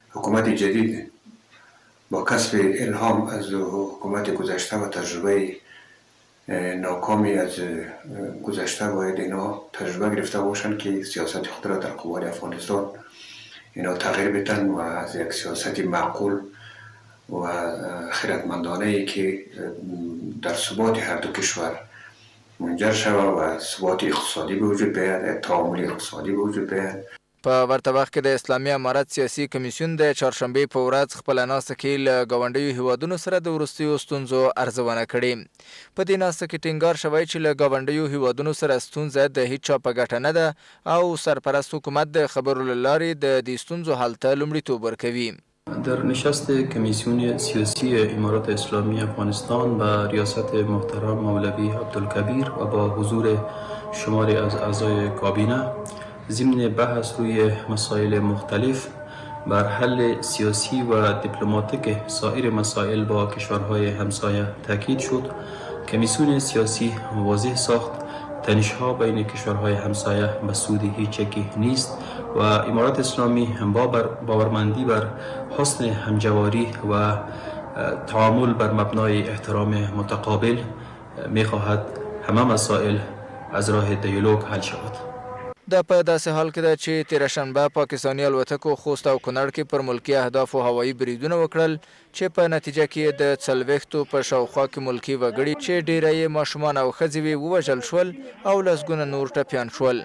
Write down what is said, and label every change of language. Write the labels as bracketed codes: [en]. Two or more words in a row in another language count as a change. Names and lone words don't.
[fa] حکومت جدید با کسب الهام از حکومت گذشته و تجربه ناکامی از گذشته باید اینا تجربه گرفته باشند که سیاست خود را در قبال افغانستان اینا تغییر بدن و از یک سیاست معقول و خردمندانه ای که در ثبات هر دو کشور منجر شود و ثبات اقتصادی به وجود بیاید، تعامل اقتصادی به وجود بیاید. [ps] په ورته وخت کې د اسلامي امارت سیاسي کمیسیون د چهارشنبې په ورځ خپله ناسته کې له ګاونډیو هیوادونو سره د وروستیو ستونزو ارزونه کړې. په دې ناسته کې ټینګار شوی چې له ګاونډیو هیوادونو سره ستونزه د هیچا په ګټه نه ده او سرپرست حکومت د خبرو له لارې د دې ستونزو حل ته لومړیتوب ورکوي. [fa] در نشست کمیسیون سیاسی امارات اسلامی افغانستان با ریاست محترم مولوی عبدالکبیر و با حضور شماری از اعضای کابینه ضمن بحث روی مسائل مختلف بر حل سیاسی و دیپلماتیک سایر مسائل با کشورهای همسایه تاکید شد. کمیسیون سیاسی واضح ساخت تنش‌ها بین کشورهای همسایه به سود هیچ یکی نیست و امارات اسلامی با باورمندی بر حسن همجواری و تعامل بر مبنای احترام متقابل می‌خواهد همه مسائل از راه دیالوگ حل شود. [ps] دا په داسې حال کې ده چې تېره شنبه پاکستاني الوتکو خوست او کونړ کې پر ملکي اهدافو هوایي بریدونه وکړل چې په نتیجه کې د 40 په شاوخوا کې ملکي وګړي چې ډیری یې ماشومان او ښځې وې ووژل شول او لسګونه نور ټپیان شول.